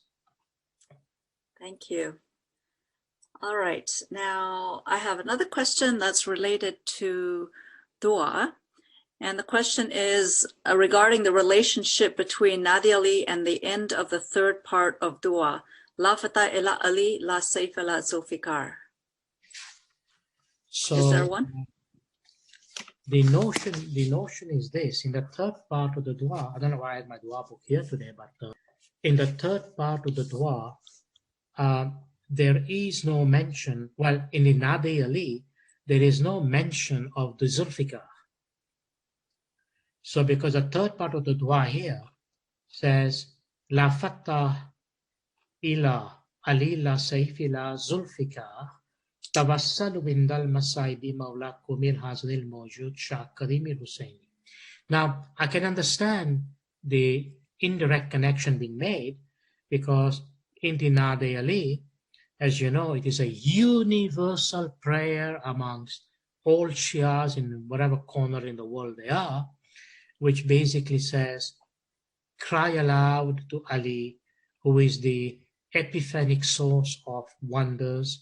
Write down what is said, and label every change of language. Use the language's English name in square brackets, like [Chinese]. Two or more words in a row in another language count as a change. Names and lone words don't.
[English] Thank you. All right. Now I have another question that's related to dua. And the question is regarding the relationship between Nadi Ali and the end of the third part of dua. [Arabic] لا فتى إلا علي، لا سيف لا ذو الفقار. [English] So is there one? The notion is this. In the third part of the dua, I don't know why I have my dua book here today, but in the third part of the dua, there is no mention, well, in the Nadi Ali, there is no mention of the Zulfikar. So because the third part of the dua here says, [Arabic] لا فتى إلا علي لا سيف لا ذو الفقار، توسلوا بندال المصائب مولاكم الحاضر الموجود شاه كريم الحسيني. [English] Now, I can understand the indirect connection being made because in the Nadi Ali, as you know, it is a universal prayer amongst all Shias in whatever corner in the world they are, which basically says, cry aloud to Ali, who is the epiphanic source of wonders.